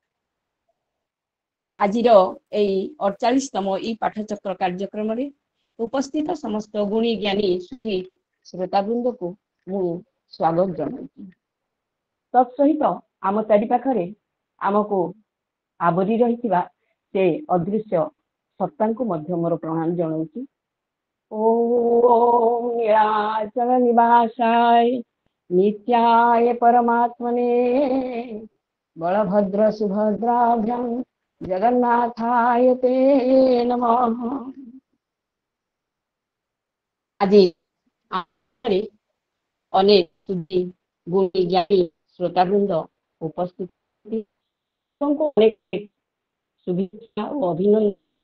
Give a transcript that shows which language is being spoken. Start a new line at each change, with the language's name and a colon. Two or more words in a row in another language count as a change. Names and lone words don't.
Odia: ଆଜିର ଏଇ 48ତମ ଈ ପାଠଚକ୍ର କାର୍ଯ୍ୟକ୍ରମ ରେ ଉପସ୍ଥିତ ସମସ୍ତ ଗୁଣୀ ଜ୍ଞାନୀ ଶ୍ରୋତାବୃନ୍ଦ କୁ ମୁଁ ସ୍ୱାଗତ ଜଣାଉଛି। ତତ୍ସହିତ ଆମ ଚାରି ପାଖରେ ଆମକୁ ଆବୋରି ରହିଥିବା ସେ ଅଦୃଶ୍ୟ ସତ୍ତାଙ୍କୁ ମଧ୍ୟ ମୋର ପ୍ରଣାମ ଜଣାଉଛି।
Sanskrit: ओम नीलाचल निवासाय नित्याय परमात्मने बलभद्र सुभद्राभ्यां जगन्नाथाय ते नमः।
Hindi: आज अनेक गुणी ज्ञानी श्रोतावृंद उपस्थित अनेक शुभेच्छा और अभिनंदन।